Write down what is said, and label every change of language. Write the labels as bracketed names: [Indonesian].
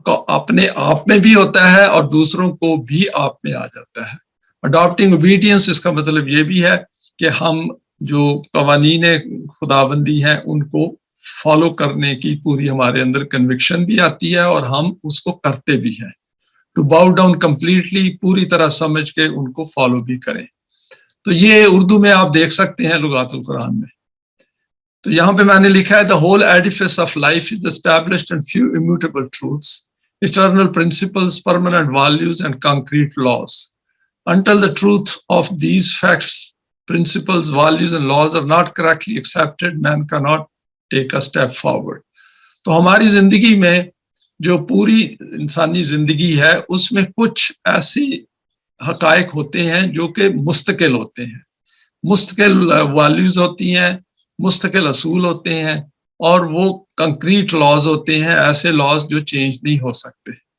[Urdu] اپنے آپ میں بھی ہوتا ہے اور دوسروں کو بھی آپ میں آ جاتا ہے۔ [English] adapting obedience, [Urdu] اس کا مطلب یہ بھی ہے کہ ہم جو قوانین خداوندی ہیں ان کو فالو کرنے کی پوری ہمارے اندر کنوکشن بھی آتی ہے، اور ہم اس کو کرتے بھی ہیں۔ [English] to bow down completely, [Urdu] پوری طرح سمجھ کے ان کو فالو بھی کریں۔ تو یہ اردو میں آپ دیکھ سکتے ہیں لغات القرآن میں۔ تو یہاں پہ میں نے لکھا ہے [English] the whole edifice of life is established in few immutable truths, eternal principles, permanent values and concrete laws. Until the truth of these facts, principles, values and laws are not correctly accepted, man cannot take a step forward. [Urdu] تو ہماری زندگی میں جو پوری انسانی زندگی ہے اس میں کچھ ایسی حقائق ہوتے ہیں جو کہ مستقل ہوتے ہیں، مستقل ویلیوز ہوتی ہیں، مستقل اصول ہوتے ہیں، اور وہ کنکریٹ لاز ہوتے ہیں، ایسے لاز جو چینج نہیں ہو سکتے۔